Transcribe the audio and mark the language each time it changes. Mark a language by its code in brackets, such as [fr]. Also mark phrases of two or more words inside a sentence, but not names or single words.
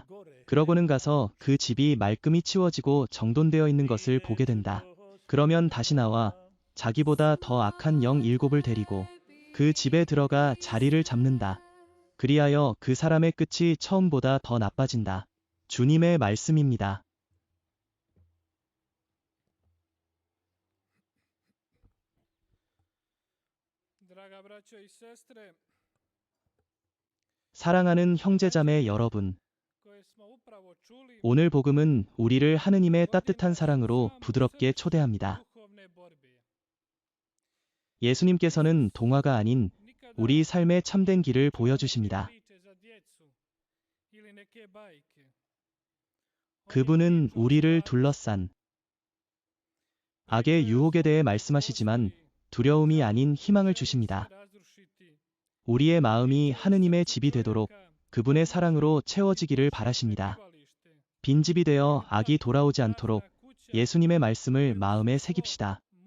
[ko] 그러고는 가서 그 집이 말끔히 치워지고 정돈되어 있는 것을 보게 된다. 그러면 다시 나와 자기보다 더 악한 영 7을 데리고 그 집에 들어가 자리를 잡는다. 그리하여 그 사람의 끝이 처음보다 더 나빠진다. 주님의 말씀입니다. [hr] Draga braćo i sestre, [ko] 사랑하는 형제자매 여러분, [hr] koje smo upravo čuli, [ko] 오늘 복음은 우리를 하느님의 따뜻한 사랑으로 부드럽게 초대합니다. [hr] duhovne borbe. [ko] 예수님께서는 동화가 아닌 Nikada 우리 삶의 참된 길을 보여주십니다. [hr] priče za djecu ili neke bajke. [ko] 그분은 우리를 둘러싼 악의 유혹에 대해 말씀하시지만 두려움이 아닌 희망을 주십니다. 우리의 마음이 하느님의 집이 되도록 그분의 사랑으로 채워지기를 바라십니다. 빈집이 되어 악이 돌아오지 않도록 예수님의 말씀을 마음에 새깁시다.